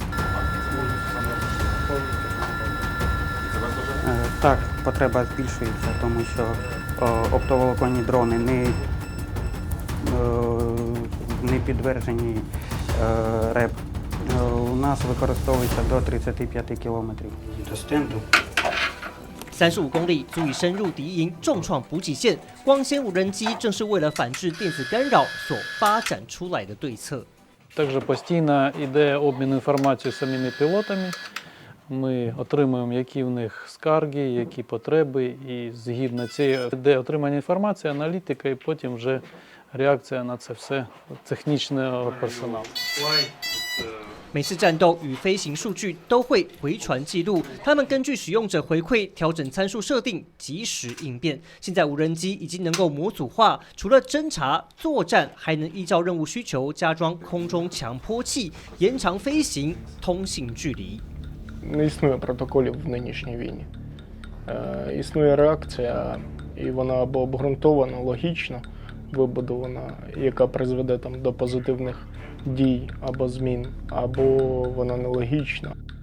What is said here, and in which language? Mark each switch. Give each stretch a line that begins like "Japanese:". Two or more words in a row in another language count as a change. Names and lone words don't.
Ukrainian: Так, потреба збільшується, тому що оптоволоконні дрони не підтверджені РЕП. У нас використовується до 35 кілометрів до стенду.
Chinese: 35 公里足以深入敌营，重创补给线。光纤无人机正是为了反制电子干扰所发展出来的对策。
Ukrainian: Також постійно йде обмін інформацією з самими пілотами. Ми отримуємо, які в них скарги, які потреби, і згідно цієї йде отримання інформації, аналітика, і потім вже реакція на це все технічного персоналу.
Chinese: 每次战斗与飞行数据都会回传记录，他们根据使用者回馈调整参数设定，及时应变。现在无人机已经能够模组化，除了侦察、作战，还能依照任务需求加装空中强迫器，延长飞行通信距离。
Ukrainian: Не існує протоколів в нинішній війні. Існує реакція, і вона або обґрунтована, логічно вибудована, яка призведе там до позитивних дій або змін, або вона нелогічна.